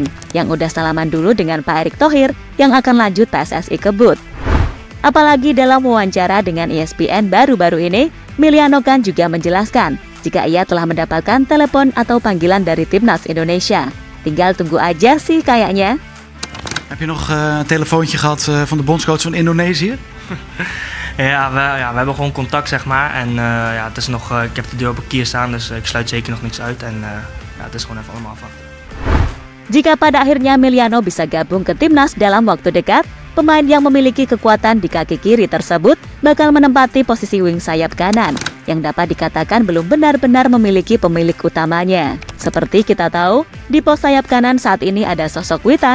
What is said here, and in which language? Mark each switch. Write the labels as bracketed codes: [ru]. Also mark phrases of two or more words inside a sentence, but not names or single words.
[id] Yang udah salaman dulu dengan Pak Erick Thohir yang akan lanjut PSSI kebut. Apalagi dalam wawancara dengan ESPN baru-baru ini, Emiliano kan juga menjelaskan jika ia telah mendapatkan telepon atau panggilan dari timnas Indonesia. Tinggal tunggu aja sih kayaknya. [nl] Heb je nog een telefoontje gehad van de bondscoach van Indonesië? Ja, we hebben gewoon contact, zeg maar. En het is nog, ik heb de deur op een kier staan, dus ik sluit zeker nog niks uit. En het is gewoon even allemaal afwachten. [id] Jika pada akhirnya Emiliano bisa gabung ke timnas dalam waktu dekat, pemain yang memiliki kekuatan di kaki kiri tersebut bakal menempati posisi wing sayap kanan yang dapat dikatakan belum benar-benar memiliki pemilik utamanya. Seperti kita tahu, di pos sayap kanan saat ini ada sosok Witan.